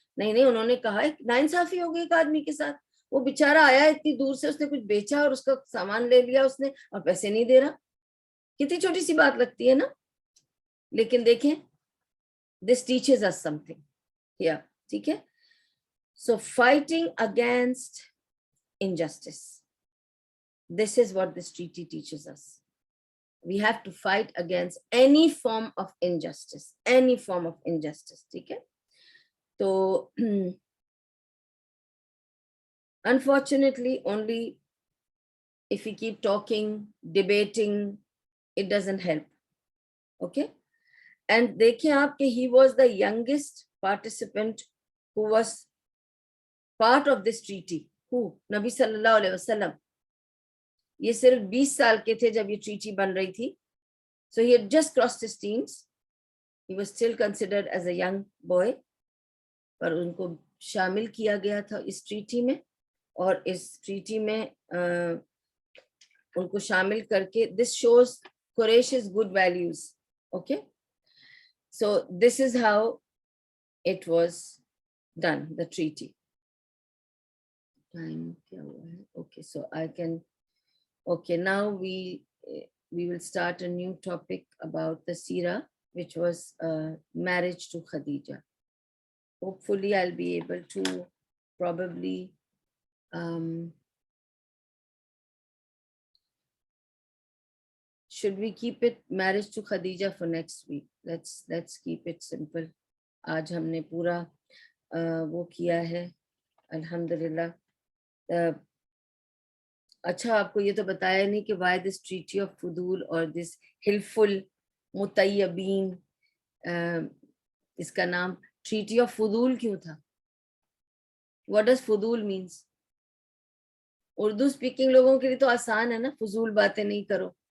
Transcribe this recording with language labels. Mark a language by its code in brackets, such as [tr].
[ur] نہیں, انہوں نے کہا ناانصافی ہو گئی ایک آدمی کے ساتھ, وہ بیچارہ آیا اتنی دور سے, اس نے کچھ بیچا اور اس کا سامان لے لیا اس نے اور پیسے نہیں دے رہا. کتنی چھوٹی سی بات لگتی ہے نا, لیکن دیکھیں [en] this teaches us something here. [ur] ٹھیک ہے. [en] So fighting against injustice, this is what this treaty teaches us. We have to fight against any form of injustice, any form of injustice. [ur] ٹھیک ہے. [en] تو unfortunately only if we keep talking, debating, it doesn't help. Okay. And [ur] دیکھیں آپ کہ [en] he was the youngest participant who was part of this treaty. Who? نبی صلی اللہ علیہ وسلم. [ur] یہ صرف 20 سال کے تھے جب یہ ٹریٹی بن رہی تھی. [en] So he had just crossed his teens. He was still considered as a young boy. [ur] پر ان کو شامل کیا گیا تھا اس ٹریٹی میں, اور اس ٹریٹی میں ان کو شامل کر کے [en] this shows Quraysh's good values. Okay. So this is how it was done, the treaty. [ur] Time kya hua hai? [en] Okay, so I can, okay, now we will start a new topic about the Seerah, which was marriage to Khadija. Hopefully I'll be able to probably should we keep it marriage to Khadija for next week? Let's keep it simple. [ur] آج ہم نے پورا وہ کیا ہے الحمدللہ. اچھا, آپ کو یہ تو بتایا نہیں کہ [en] why this treaty of [ur] فضول اور this حلف المطیبین, اس کا نام treaty of فضول کیوں تھا؟ [en] What does فضول means? [ur] اردو اسپیکنگ لوگوں کے لیے تو آسان ہے نا, فضول باتیں نہیں کرو.